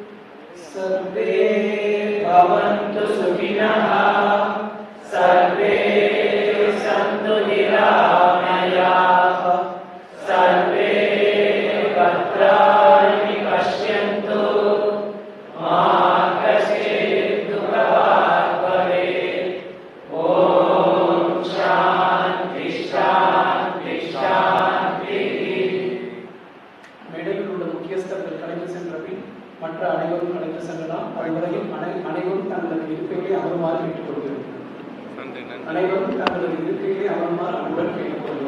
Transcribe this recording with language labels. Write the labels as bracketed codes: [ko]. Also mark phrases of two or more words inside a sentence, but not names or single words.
[sa] सर्वे भवन्तु सुखिनः सर्वे सन्तु निरामयाः सर्वे भद्राणि पश्यन्तु मा कश्चिद् दुःखभाग् भवेत् ॐ शान्तिः शान्तिः शान्तिः. [ta] மேடையில் உள்ள முக்கியஸ்தர்கள் கலைந்து சென்ற பின் மற்ற அனைவரும் கலைந்து சென்றலாம். அதுவரையில் அனைவரும் தங்களது இருக்கைகளை அமருமாறு கேட்டுக்கொள்கிறோம். அனைவரும் தங்களது இருக்கைகளை அமருமாறு அன்புடன் கேட்டுக்கொள்கிறோம்.